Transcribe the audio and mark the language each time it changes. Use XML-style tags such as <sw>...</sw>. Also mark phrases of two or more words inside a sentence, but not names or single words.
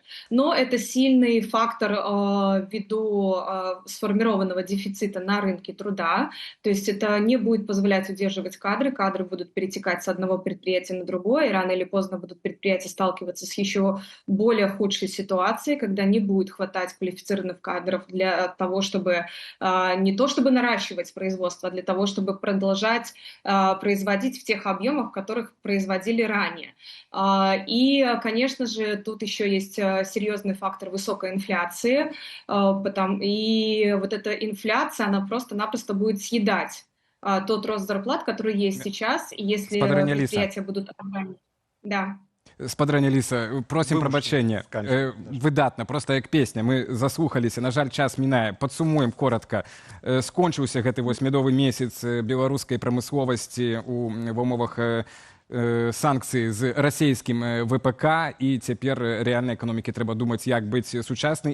<ru>Но это сильный фактор ввиду сформированного дефицита на рынке труда, то есть это не будет позволять удерживать кадры будут перетекать с одного предприятия на другое, и рано или поздно будут предприятия сталкиваться с еще более худшей ситуацией, когда не будет хватать квалифицированных кадров для того, чтобы не то чтобы наращивать производство, а для того, чтобы продолжать производить в тех объемах, в которых производили ранее. И, конечно же, тут еще есть серьезный фактор высокой инфляции, и вот эта инфляция, она просто-напросто будет съедать тот рост зарплат, который есть сейчас, и если предприятия будут... Да.</ru> <be>Спадарня Ліса, просім прабачэння. Выдатна, проста як песня. Мы заслухаліся, на жаль, час мінае. Падсумуем коротка. Скончыўся гэты мядовы месяц беларускай прамысловасці ў умовах санкцыі з расійскім ВПК, і цяпер рэальнай эканомікі трэба думаць, як быць сучаснай.</be>